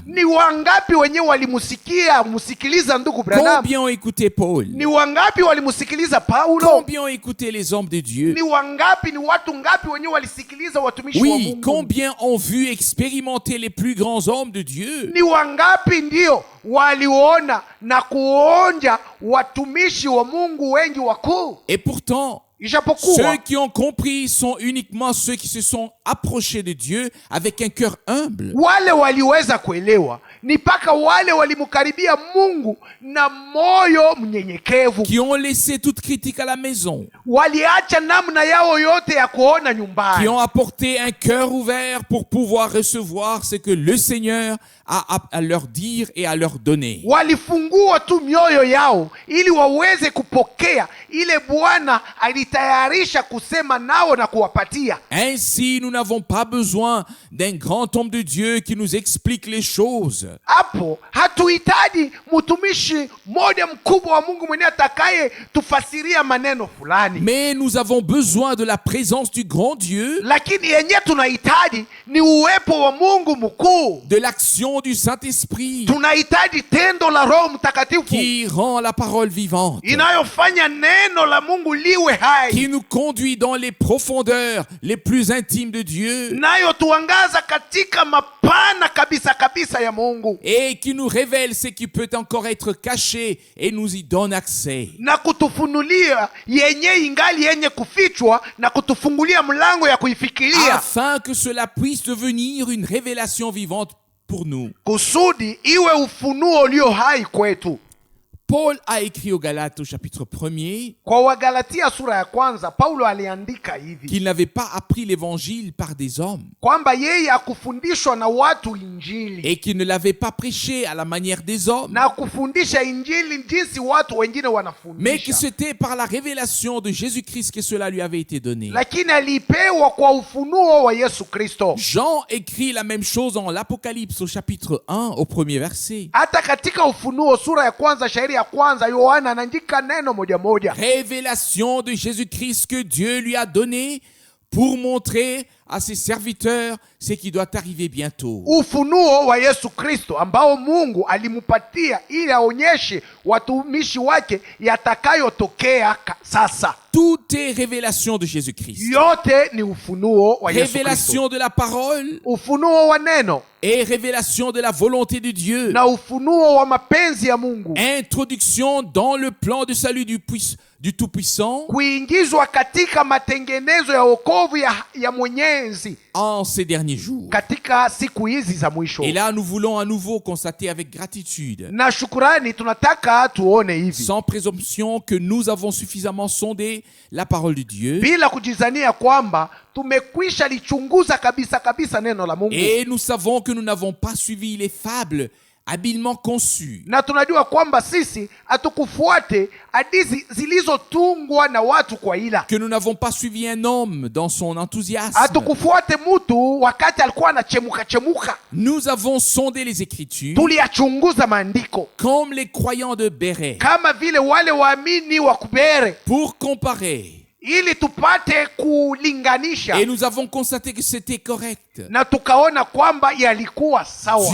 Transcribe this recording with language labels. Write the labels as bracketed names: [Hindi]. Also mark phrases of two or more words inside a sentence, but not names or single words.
[Swahili] Ni wangapi wenyewe walimusikiliza ndugu Branham? [French] Combien ont écouté Paul? [Swahili] Ni wangapi walimusikiliza Paulo? [French] Combien ont écouté les hommes de Dieu? [Swahili] Ni wangapi, ni watu ngapi wenyewe walisikiliza watumishi wa [French] Oui, [Swahili] Mungu? [French] combien ont vu expérimenter les plus grands hommes de Dieu? [Swahili] Ni wangapi ndio waliona na kuonja watumishi wa Mungu wengi wakuu? [French] Et pourtant, [Swahili] Ijapokuwa [French] ceux qui ont compris sont uniquement ceux qui se sont approchés de Dieu avec un cœur humble. [Swahili] wale waliweza kuelewa ni mpaka wale walimkaribia Mungu na moyo mnyenyekevu, [French] Qui ont laissé toute critique à la maison. [Swahili] waliacha namna yao yote ya kuona [French] Qui [Swahili] nyumbani, [French] ont apporté un cœur ouvert pour pouvoir recevoir ce que le Seigneur a à leur dire et à leur donner. [Swahili] walifungua tu mioyo yao ili waweze kupokea ile Bwana alitayarisha kusema nao na kuwapatia. [French] Ainsi, nous n'avons pas besoin d'un grand homme de Dieu qui nous explique les choses. [Swahili] Hapo hatuhitaji mtumishi mmoja mkubwa wa Mungu mwenye atakaye tufasiria maneno fulani, [French] Mais nous avons besoin de la présence du grand Dieu, [Swahili] lakini yenye tunahitaji ni uwepo wa Mungu mkuu. [French] de l'action du Saint-Esprit [Swahili] Tunahitaji tendo la Roho Mtakatifu [French] qui rend la parole vivante, [Swahili] inayofanya neno la Mungu liwe hai, [French] qui nous conduit dans les profondeurs les plus intimes de Dieu [Swahili] nayo tuangaza katika mapana kabisa kabisa ya Mungu, [French] et qui nous révèle ce qui peut encore être caché et nous y donne accès. [Swahili] na kutufunulia yenye ingali yenye kufichwa na kutufungulia mlango ya kuifikiria, [French] Afin que cela puisse devenir une révélation vivante pour nous. [Swahili] kusudi iwe ufunuo ulio hai kwetu. [French] Paul a écrit aux Galates au chapitre 1er [Swahili] Kwa Wagalatia sura ya kwanza, Paulo aliandika hivi [French] qu'il n'avait pas appris l'évangile par des hommes [Swahili] kwamba yeye hakufundishwa na watu injili [French] et qu'il ne l'avait pas prêché à la manière des hommes, [Swahili] na kufundisha injili jinsi watu wengine [French] mais que [Swahili] wanafundisha, [French] c'était par la révélation de Jésus-Christ que cela lui avait été donné. [Swahili] lakini alipewa kwa ufunuo wa Yesu Kristo. [French] Jean écrit la même chose en l'Apocalypse au chapitre 1 au premier verset. [Swahili] Hata katika Ufunuo sura ya kwanza shairi ya kwanza, Yohana anaandika neno moja moja, [French] Révélation de Jésus-Christ que Dieu lui a donné pour montrer à ses serviteurs ce qui doit arriver bientôt. [Swahili] ufunuo wa Yesu Kristo ambao Mungu alimupatia ili aonyeshe watumishi wake yatakayotokea sasa. [French] Tout est révélation de Jésus-Christ. [Swahili] Yote ni ufunuo wa Yesu Kristo, [French] Révélation de la parole [Swahili] ufunuo wa neno [French] et révélation de la volonté de Dieu. [Swahili] na ufunuo wa mapenzi ya Mungu, [French] Introduction dans le plan de salut du Tout-Puissant [Swahili] kuingizwa katika matengenezo ya wokovu ya Mwenyezi [French] en ces derniers jours. [Swahili] katika siku hizi za mwisho. [French] Et là, nous voulons à nouveau constater avec gratitude, [Swahili] Na shukurani tunataka tuone hivi, [French] sans présomption, que nous avons suffisamment sondé la parole de Dieu [Swahili] bila kujizania kwamba tumekwisha lichunguza kabisa kabisa neno la Mungu, [French] et nous savons que nous n'avons pas suivi les fables habilement conçues, [Swahili] na tunajua kwamba sisi hatukufuate hadithi zilizotungwa na watu kwa ila, [French] que nous n'avons pas suivi un homme dans son enthousiasme. [Swahili] hatukufuate mtu wakati alikuwa anachemuka chemuka. [French] Nous avons sondé les Écritures [Swahili] Tuliyachunguza maandiko [French] comme les croyants de Béret [Swahili] kama vile wale waamini wa Kubere, [French] pour comparer. [Swahili] ili tupate kulinganisha, [French] Et nous avons constaté que c'était correct. [Swahili] na tukaona kwamba yalikuwa sawa.